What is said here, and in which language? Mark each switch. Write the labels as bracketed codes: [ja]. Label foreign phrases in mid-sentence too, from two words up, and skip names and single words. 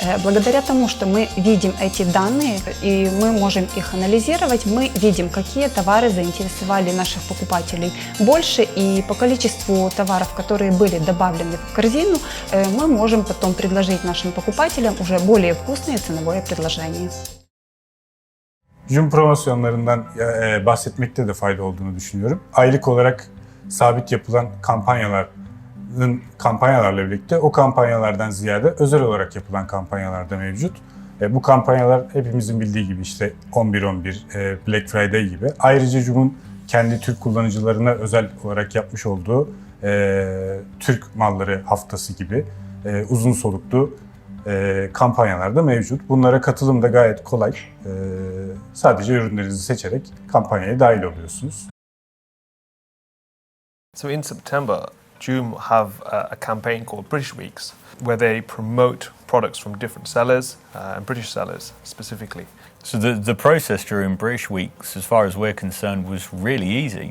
[ru] Благодаря тому, что мы видим эти данные и мы можем их анализировать, мы видим, какие товары заинтересовали наших покупателей больше, и по количеству товаров, которые были добавлены в корзину, мы можем потом предложить нашим покупателям уже более вкусное ценовое предложение. [tr] Joom promosyonlarından bahsetmekte de fayda olduğunu düşünüyorum. Aylık olarak sabit yapılan kampanyalarla birlikte o kampanyalardan ziyade özel olarak yapılan kampanyalar da mevcut. Bu kampanyalar hepimizin bildiği gibi işte 11.11, Black Friday gibi. Ayrıca Joom'un kendi Türk kullanıcılarına özel olarak yapmış olduğu Türk malları haftası gibi uzun soluklu kampanyalar da mevcut. Bunlara katılım da gayet kolay. Sadece ürünlerinizi seçerek kampanyaya dahil oluyorsunuz. [en] So in September, Joom have a campaign called British Weeks, where they promote products from different sellers and British sellers specifically. So the process during British Weeks, as far as we're concerned, was really easy.